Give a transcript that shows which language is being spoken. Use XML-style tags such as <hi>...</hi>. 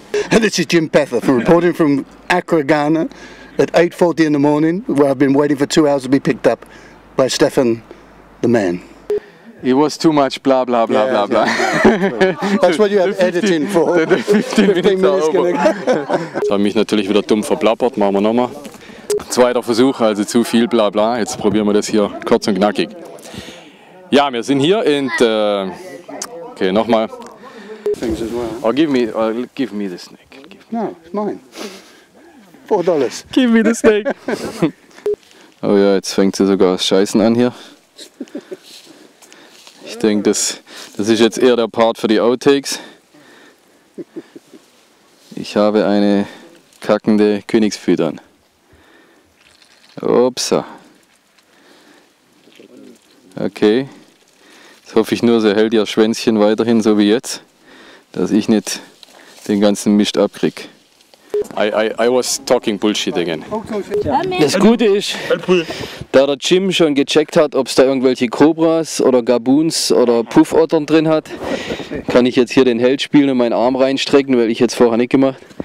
<en>This is Jim Peffer reporting from Accra, Ghana at 8:40 in the morning, where I've been waiting for 2 hours to be picked up by Stefan the man. It was too much blah blah blah blah blah. That's what you have editing for. 15 minutes gonna</en> <de>Jetzt habe ich mich natürlich wieder dumm verplappert, machen wir nochmal. Zweiter Versuch, also zu viel bla bla. Jetzt probieren wir das hier kurz und knackig. Ja, wir sind hier und okay, nochmal.</de> <en>Things as well. Oh, give me the snake. No, it's mine. $4. Give me the snake.</en> <de>Oh ja, jetzt fängt sie sogar das Scheißen an hier. Ich denke, das ist jetzt eher der Part für die Outtakes. Ich habe eine kackende Königspython. Upsa. Okay. Jetzt hoffe ich nur, sie hält ihr Schwänzchen weiterhin so wie jetzt, dass ich nicht den ganzen Mist abkriege.</de> <en>I was talking bullshit again.</en> <de>Das Gute ist, da der Jim schon gecheckt hat, ob es da irgendwelche Kobras oder Gaboons oder Puffottern drin hat, kann ich jetzt hier den Held spielen und meinen Arm reinstrecken, weil ich jetzt vorher nicht gemacht.</de>